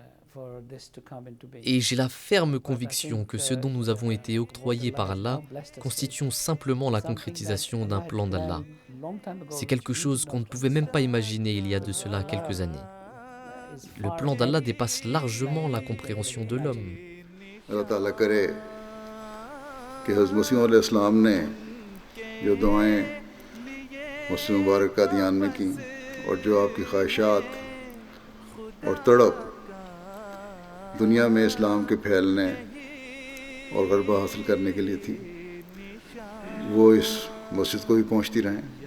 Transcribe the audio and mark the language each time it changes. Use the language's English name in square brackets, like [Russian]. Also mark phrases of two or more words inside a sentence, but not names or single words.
[French] Et j'ai la ferme conviction que ce dont nous avons été octroyés par Allah constitue simplement la concrétisation d'un plan d'Allah. C'est quelque chose qu'on ne pouvait même pas imaginer il y a de cela quelques années. Le plan d'Allah dépasse largement la compréhension de l'homme. [Urdu] اللہ تعالیٰ کرے کہ حضرت مسیح علیہ السلام نے جو دعائیں مسجد مبارک قادیان میں کیں اور جو آپ کی خواہشات اور تڑپ دنیا میں اسلام کے پھیلنے اور غلبہ حاصل کرنے کے لیے تھی، وہ اس مسجد کو بھی پہنچتی رہیں